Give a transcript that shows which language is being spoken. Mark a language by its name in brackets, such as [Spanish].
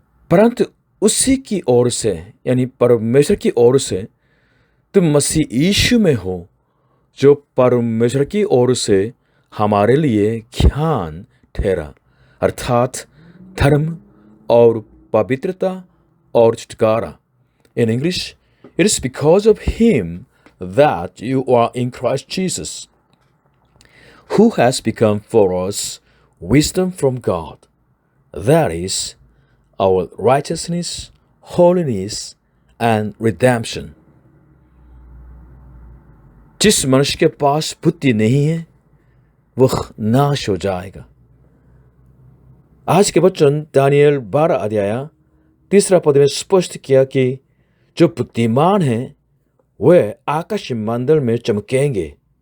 [Hindi] परंतु उसी की ओर से, यानी परमेश्वर की ओर से, तुम मसीह यीशु में हो, जो परमेश्वर की ओर से हमारे लिए ज्ञान ठहरा, अर्थात धर्म और पवित्रता और छुटकारा। [English] In English, it is because of him that you are in Christ Jesus, who has become for us wisdom from God, that is, our righteousness, holiness, and redemption. [Hindi] जिस मनुष्य के पास बुद्धि नहीं है, वह नाश हो जाएगा। आज के वचन दानियल 12 अध्याय 3 पद में स्पष्ट किया कि जो बुद्धिमान हैं वे आकाश मंडल में चमकेंगे।